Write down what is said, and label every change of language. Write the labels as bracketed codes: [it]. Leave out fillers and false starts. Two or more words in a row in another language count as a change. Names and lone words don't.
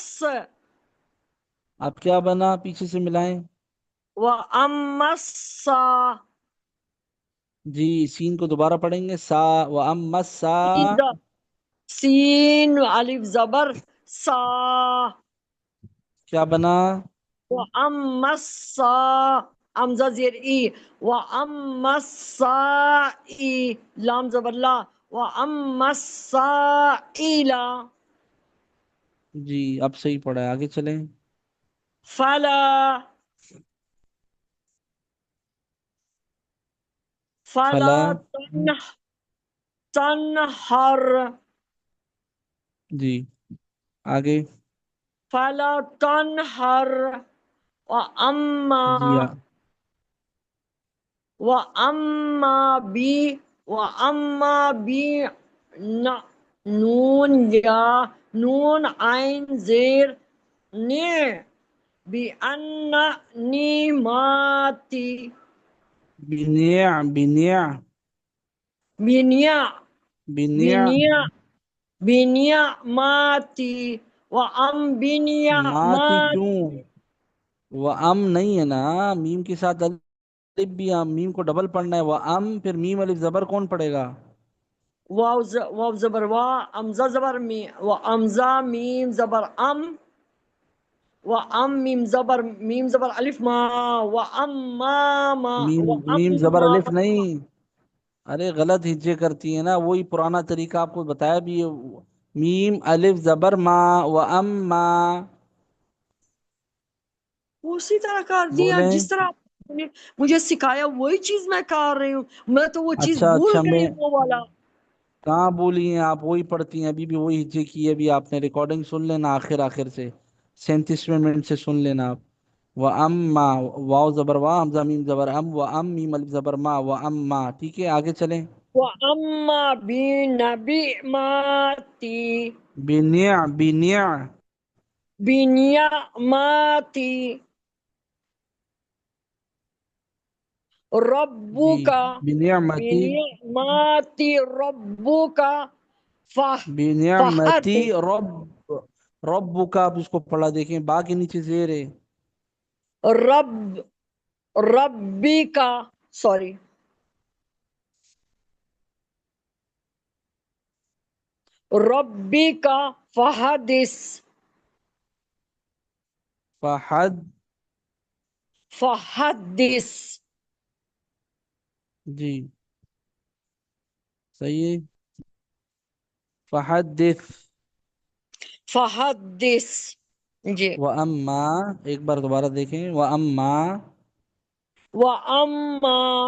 [ur] اب کیا بنا پیچھے سے ملائیں [ar] و امسا، [ur] جی سین کو دوبارہ پڑھیں گے سا و ام مس سا سین الف زبر سا کیا بنا و امسا، امزہ زیر ای و امسا ای، لام زبر لا و امسا ایلا، جی اب صحیح پڑھا ہے آگے چلیں [ar] فلا فلا فلا تنہر [ur] جی آگے [ar] فلا تنہر و اما [ur] جی و اما بی و اما بی نون یا نون عین زیر نی بی ان نعماتی [ar] بنیع بنیع بنیا بنیع بنیا بنعماتی و ام ماتی بنعمات، [ur] کیوں وہ ام نہیں ہے نا میم کے ساتھ الف بھی میم کو ڈبل پڑھنا ہے وہ ام پھر میم الف زبر کون پڑھے گا واو زبر وا، امزہ زبر می، و امزہ میم زبر ام، و ام میم زبر الف ما، و ام ما، و میم ام زبر ما، الف نہیں، ارے غلط ہجے کرتی ہے نا، وہی پرانا طریقہ آپ کو بتایا بھی ہے، میم الف زبر ما [ar] و اما. [ur] اسی طرح کر دیا بولیں. جس طرح آپ نے مجھے سکھایا، وہی چیز میں کر رہی ہوں، میں تو وہ چیز اچھا بھول اچھا، گئی میں وہ والا۔ کہاں بولی ہیں آپ، وہی پڑھتی ہیں ابھی بھی، وہی ہجے کی ہے ابھی، آپ نے ریکارڈنگ سن لینا آخر آخر سے، 37ویں منٹ سے سن لینا آپ. [ar] و اما، [ur] واو زبر وا، حمزہ میم زبر ام، و ام میم الف زبر ما، [ar] و اما. [ur] ٹھیک ہے آگے چلیں. [ar] وَأَمَّا بِنِعْمَتِي بنیا. بِنِعْمَتِي [ur] جی. [ar] رَبُّكَ بنعمتی. بِنِعْمَتِ رَبُّكَ بنعمتی فَحَدِّث [ur] رب کا، آپ اس کو پڑھا دیکھیں، با کے نیچے زیر ہے. [ar] رب ربِّكَ سوری رَبِّكَ فَحَدِّث فحد. فَحَدِّث [ur] جی صحیح ہے. [ar] فحدث. فَحَدِّث جی. و اما، [ur] ایک بار دوبارہ دیکھیں، [ar] و اما وَأَمَّا